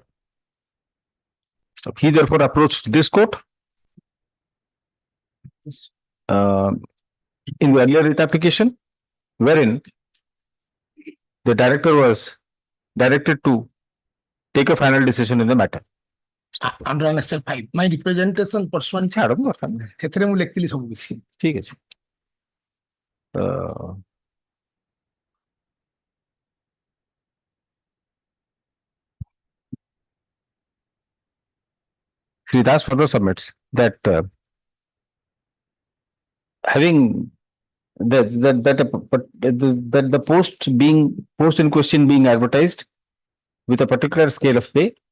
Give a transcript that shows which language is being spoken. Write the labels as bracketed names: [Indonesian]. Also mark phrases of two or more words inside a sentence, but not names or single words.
[English] So he therefore approached this court in the earlier writ application, wherein the director was directed to take a final decision in the matter. Under annexure 5, my representation pursuant [Odia] ଛାଡ଼ନ୍ତୁ ଦରକାର ନାହିଁ। ସେଥିରେ ମୁଁ ଲେଖିଥିଲି ସବୁ କିଛି। ଠିକ ଅଛି। [English] Sri Das further submits that having that the post in question being advertised with a particular scale of pay,